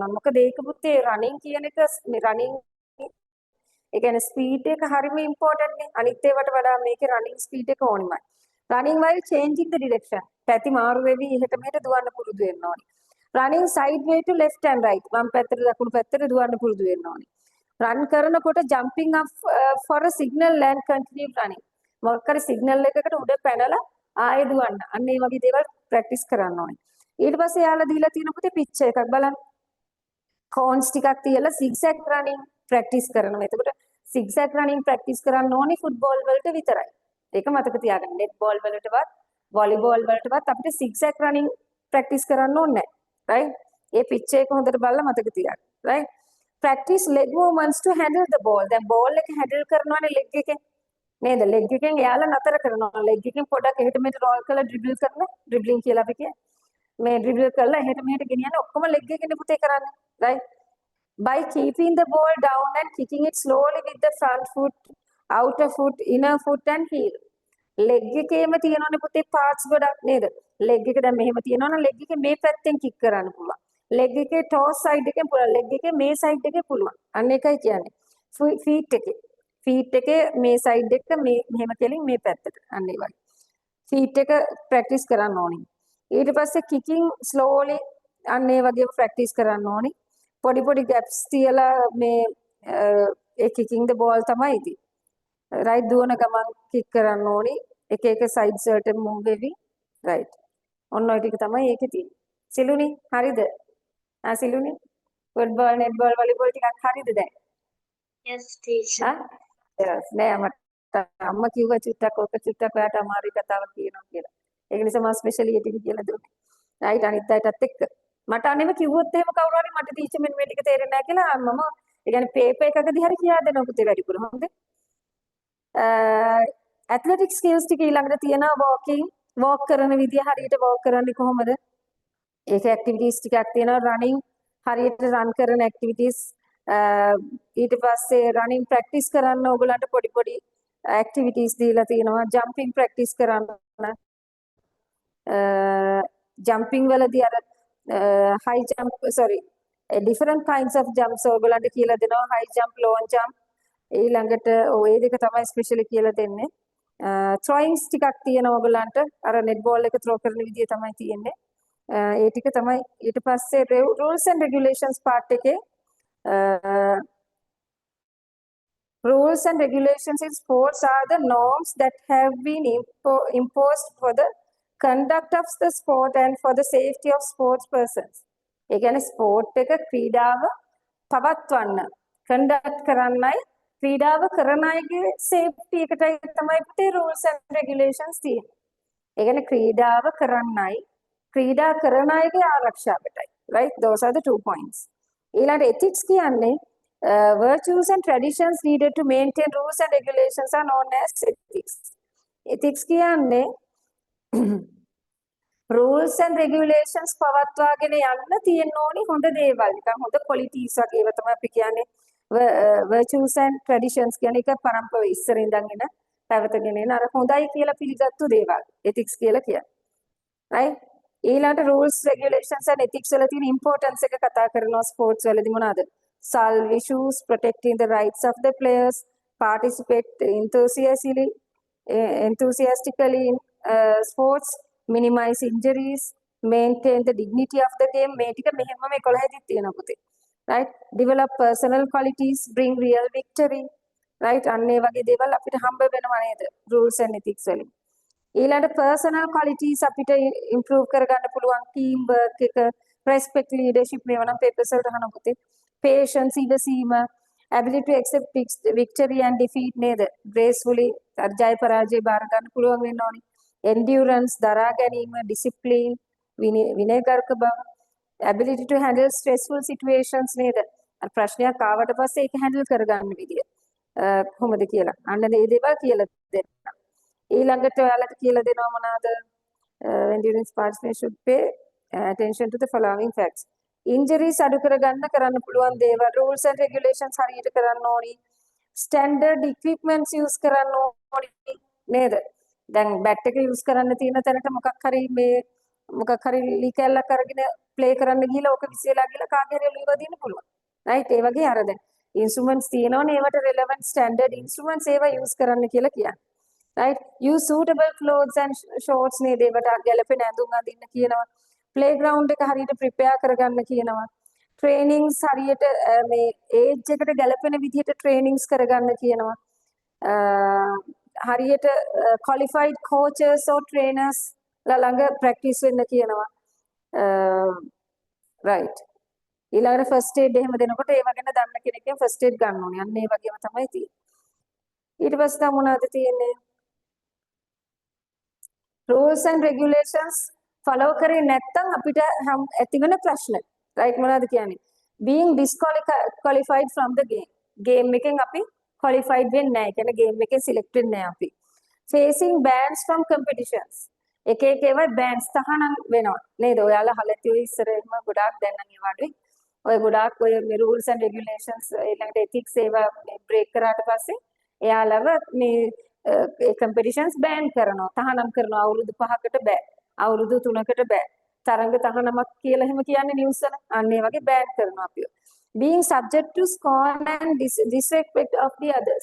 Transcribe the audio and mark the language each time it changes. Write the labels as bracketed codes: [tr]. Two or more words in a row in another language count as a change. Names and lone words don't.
[si] මොකද ඒක පුතේ running කියන එක මේ running ඒ කියන්නේ ස්පීඩ් එක හරිම ඉම්පෝටන්ට් නේ. අනිත් ඒවාට වඩා මේකේ running ස්පීඩ් එක ඕනිමයි. [en] running while changing the direction. [si] පැති මාරු වෙවි එහෙට මෙහෙට දුවන්න පුරුදු වෙන්න ඕනේ. [en] running sideway to left and right [si] වම් පැත්තට දකුණු පැත්තට දුවන්න පුරුදු වෙන්න ඕනේ. [en] run කරනකොට jumping up for a signal and continue running. [si] මොකක් හරි signal එකකට උඩ පැනලා ආයෙ දුවන්න. අන්න ඒ වගේ දේවල් ප්‍රැක්ටිස් කරන්න ඕනේ. ඊට පස්සේ යාලා දීලා තියෙන පුතේ පිච් එකක් බලන්න. cones ටිකක් තියලා [en] zigzag running [si] ප්‍රැක්ටිස් කරනවා. එතකොට [en] zigzag running [si] ප්‍රැක්ටිස් කරන්න ඕනේ ෆුට්බෝල් වලට විතරයි. ඒක මතක තියාගන්න. netball වලටවත් volleyball වලටවත් අපිට [en] zigzag running [si] ප්‍රැක්ටිස් කරන්න ඕනේ නැහැ. right ඒ pitch එක හොඳට බලලා මතක තියාගන්න [en] right practice leg movements to handle the ball [si] දැන් ball එක handle කරනවානේ leg එකෙන් නේද leg එකෙන් එයාලා නතර කරනවා leg එකෙන් පොඩක් එහෙට මෙහෙට roll කරලා dribble කරන dribbling කියලා අපි කියන්නේ මේ dribble කරලා එහෙට මෙහෙට ගෙනියන්න ඔක්කොම leg එකෙන් පුතේ කරන්නේ [en] right by keeping the ball down and kicking it slowly with the front foot outer foot inner foot and heel [si] leg එකේම තියෙනවනේ පුතේ parts ගොඩක් නේද leg එක දැන් මෙහෙම තියෙනවා නම් leg එකේ මේ පැත්තෙන් kick කරන්න පුළුවන් leg එකේ [en] toes side [si] එකෙන් පුළුවන් leg එකේ මේ side එකේ පුළුවන් අන්න එකයි කියන්නේ feet එකේ මේ side එක මේ මෙහෙම කෙලින් මේ පැත්තට අන්න ඒ වගේ feet එක practice කරන්න ඕනේ ඊට පස්සේ [en] kicking slowly [si] අන්න ඒ වගේම practice කරන්න ඕනේ පොඩි පොඩි gaps තියලා මේ ඒ [en] kicking the ball [si] තමයි ඉතින් right දුවන ගමන් kick කරන්න ඕනේ එක එක sides වලට move වෙවි right ඔන්න ඔය ටික තමයි ඒකේ තියෙන්නේ සිලුනි හරිද සිලුනි [en] football netball volleyball [si] ටිකක් හරිද දැන් [en] yes teacher [si] yes නෑ මට අම්මා කිව්වා චුට්ටක් ඔයාට අමාරුයි කතාවක් කියනවා කියලා ඒක නිසා මම ස්පෙෂලි ඒ ටික කියලා දුන්නා right අනිත් අයටත් එක්ක මට අනේම කිව්වොත් එහෙම කවුරු හරි මට ටීචර් මෙන්න මේ ටික තේරෙන්නේ නැහැ කියලා මම ඒ කියන්නේ පේපර් එකකදී හරි කියා දෙනවා පුතේ වැඩිපුර හොඳද [en] athletic skills [si] ටික ඊළඟට තියෙනවා walk කරන විදිය හරියට walk කරන්නේ කොහොමද ඒක ඇක්ටිවිටීස් ටිකක් තියෙනවා running හරියට run කරන ඇක්ටිවිටීස් ඊට පස්සේ [en] running practice [si] කරන්න ඕගොල්ලන්ට පොඩි පොඩි ඇක්ටිවිටීස් දීලා තියෙනවා [en] jumping practice [si] කරන්න jumping වලදී අර [en] high jump different kinds of jumps [si] ඕගොල්ලන්ට කියලා දෙනවා [en] high jump low jump [si] ඊළඟට ඔය දෙක තමයි ස්පෙෂලි කියලා දෙන්නේ throwings ටිකක් තියෙනවා ඔයගලන්ට අර [en] net ball [si] එක throw කරන විදිය තමයි තියෙන්නේ ඒ ටික තමයි ඊට පස්සේ [en] rules and regulations part [si] එකේ [en] rules and regulations in sports are the norms that have been imposed for the conduct of the sport and for the safety of sports persons [si] ඒ කියන්නේ sport එක ක්‍රීඩාව පවත්වන්න conduct කරන්නයි ක්‍රීඩාව කරන අයගේ සේෆ්ටි එකටයි තමයි පුතේ [en] rules and regulations තියෙන්නේ. [si] ඒ කියන්නේ ක්‍රීඩාව කරන්නයි ක්‍රීඩා කරන අයගේ ආරක්ෂාවටයි. [en] right those are the 2 points. ඊළඟ ethics කියන්නේ virtues and traditions needed to maintain rules and regulations are known as ethics. [si] ethics කියන්නේ [en] rules and regulations [si] පවත්වාගෙන යන්න තියෙන ඕනි හොඳ දේවල්. නිකන් හොඳ qualities වගේ ඒවා තමයි අපි කියන්නේ [en] virtues and traditions [si] කියන්නේ එක පරම්පර ඉස්සර ඉඳන් එන පැවතගෙන එන අර හොඳයි කියලා පිළිගත්තු දේවල් ethics කියලා කියන්නේ right ඊළඟට [en] rules regulations and ethics [si] වල තියෙන importance එක කතා කරනවා sports වලදී මොනවාද? [en] solve issues, protecting the rights of the players, participate enthusiastically in sports, minimize injuries, maintain the dignity of the game. [si] මේ ටික මෙහෙමම 11 දී තියෙනවා පුතේ. right? [en] Develop personal qualities, bring real victory. right? [si] අන්න ඒ වගේ දේවල් අපිට හම්බ වෙනවා නේද? [en] rules and ethics [si] වලින්. ඊළඟ [en] personal qualities [si] අපිට improve කරගන්න පුළුවන් [en] team work [si] එක, respect, leadership මේවා නම් papers වලට අහන පුතේ. [en] patience, ඉවසීම, ability to accept victory and defeat නේද? [si] gracefully ජය පරාජය බාර ගන්න පුළුවන් වෙන්න ඕනේ. endurance දරා ගැනීම, discipline විනයගරුක බව, [en] ability to handle stressful situations නේද? [si] ප්‍රශ්නයක් ආවට පස්සේ ඒක handle කරගන්න විදිය. කොහොමද කියලා. අන්න මේ දේවල් කියලා දෙන්න. ඊළඟට ඔයාලට කියලා දෙනවා මොනවාද? [en] when during participation should pay attention to the following facts. [si] injuries අඩු කරන්න පුළුවන් දේවල්, [en] rules and regulations [si] හරියට කරන්න ඕනි. [en] standard equipments use [si] කරන්න ඕනි නේද? දැන් බැට් එක use කරන්න තියෙන තැනට මොකක් හරි ලීකැලක් අරගෙන play කරන්න ගිහලා ඕක විසිරලා ගිහලා කාගේ හරි ඔළුව වදින්න පුළුවන්. right? ඒ වගේ අර දැන් instruments තියෙනවනේ ඒවට [en] relevant standard instruments [si] ඒවා use කරන්න කියලා කියන්නේ. right? [en] use suitable clothes and shorts නේද? [si] ඒවට ගැලපෙන ඇඳුම් අඳින්න කියනවා. playground එක හරියට prepare කරගන්න කියනවා. trainings හරියට මේ age එකට ගැලපෙන විදිහට trainings කරගන්න කියනවා. හරියට [en] qualified coaches or trainers [si] ළඟ practice වෙන්න කියනවා. right. ඊළඟට [en] first aid [si] එහෙම දෙනකොට ඒව ගැන දන්න කෙනෙක්ගෙන් [en] first aid [si] ගන්න ඕනේ. අන්න ඒ වගේම තමයි තියෙන්නේ. ඊට පස්සේ තමයි මොනවද තියෙන්නේ? [en] rules and regulations follow [si] කරේ නැත්නම් අපිට ඇතිවෙන ප්‍රශ්න. right මොනවද කියන්නේ? [en] being disqualified from the game [si] එකෙන් අපි [en] qualified [si] වෙන්නේ නැහැ. කියන්නේ game එකෙන් select වෙන්නේ නැහැ අපි. [en] facing bans from competitions. [si] එක ඒවා bans තහනම් වෙනවා. නේද? ඔයාලා අහලා තියෙයි ඉස්සරෙම ගොඩාක් දැන් නම් ඒ වගේ. ඔය ගොඩාක් ඔය [en] rules and regulations [si] ඊළඟට ethics ඒවා break කරාට පස්සේ එයාලව මේ competitions ban කරනවා. තහනම් කරනවා. අවුරුදු 5කට බෑ. අවුරුදු 3කට බෑ. තරඟ තහනමක් කියලා එහෙම කියන්නේ නිවුස් වල. අන්න ඒ වගේ ban කරනවා අපිව. [en] being subject to scorn and disrespect of the others.